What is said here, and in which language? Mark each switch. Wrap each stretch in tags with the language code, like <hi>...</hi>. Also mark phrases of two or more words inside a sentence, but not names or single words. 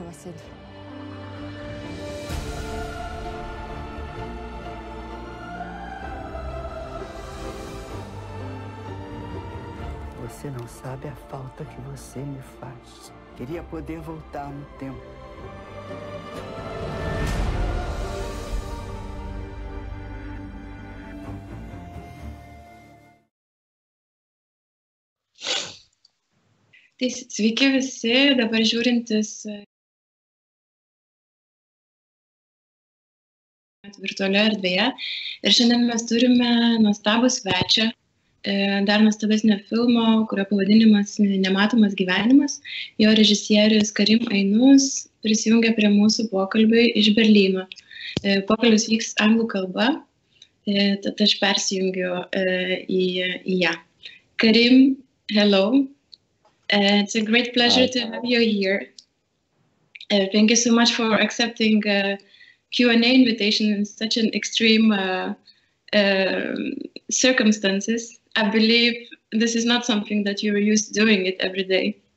<pt>Macedo. Você não sabe a falta que você me faz. Queria poder voltar no tempo.</pt> <lt>Tai sveiki visi, dabar žiūrintis virtualioje erdvėje. Ir šiandien mes turime nuostabų svečią, dar nuostabesnio filmo, kurio pavadinimas Nematomas gyvenimas. Jo režisierius Karimą Aïnouzą prisijungia prie mūsų pokalbio iš Berlyno. Pokalbis vyks anglų kalba, tad aš persijungiu į ją.</lt> <en>Karim, hello. It's a great pleasure to have you here. Thank you so much for accepting Q&A invitation in such an extreme circumstances. I believe this is not something that you're used to doing it every day.</en>